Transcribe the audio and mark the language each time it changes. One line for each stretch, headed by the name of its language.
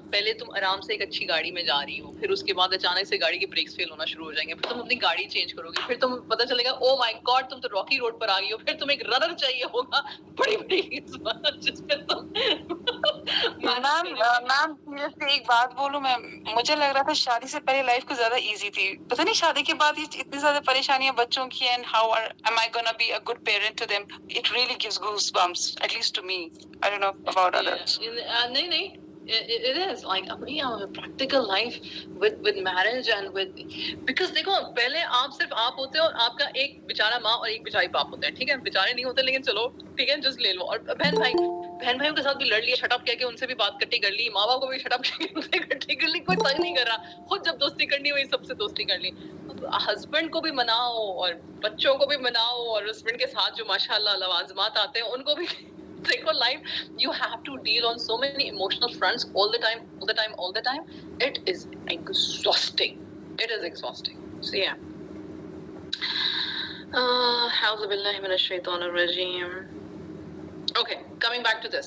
Hindi: पहले तुम आराम से एक अच्छी गाड़ी में जा रही हो, फिर उसके बाद अचानक से गाड़ी के ब्रेक्स फेल होना शुरू हो जाएंगे, फिर तुम अपनी गाड़ी चेंज करोगे, फिर तुम पता चलेगा ओ माय गॉड तुम तो रॉकी रोड पर आ गई हो, फिर तुम्हें एक रनर चाहिए होगा बड़ी जिसमें तुम. मैम सीरियसली एक बात बोलूं, मैं मुझे लग रहा था शादी से पहले लाइफ कुछ ज्यादा इजी थी, पता नहीं शादी के बाद इतनी ज्यादा परेशानियां बच्चों की, and how
English: am I gonna be a good parent to them. It really gives goosebumps, at least to me. I don't know about others.
Hindi: नहीं,
English: it is like a practical life with marriage and with, because
Hindi: देखो पहले आप सिर्फ आप होते हो और आपका एक बेचारा माँ और एक बेचारी बाप होते हैं. ठीक है, बेचारे नहीं होते लेकिन चलो ठीक है, जस्ट ले लो. और बहन भाइयों के साथ भी लड़ लिया, शटअप कह के उनसे भी बात कट्टी कर ली, माँ बाप को भी शटअप कह के उनसे कट्टी कर ली, कोई तंग नहीं कर रहा, खुद जब दोस्ती करनी हुई सबसे दोस्ती कर ली. हस्बैंड को भी मनाओ और बच्चों को भी मनाओ और हस्बैंड के साथ जो माशाल्लाह लवाजमात आते हैं उनको भी देखो.
English: Life, you have to deal on so many emotional fronts all the time. It is exhausting. So yeah.
Arabic: A'udhu billahi minash shaitanir rajeem.
English: Okay, coming back to this.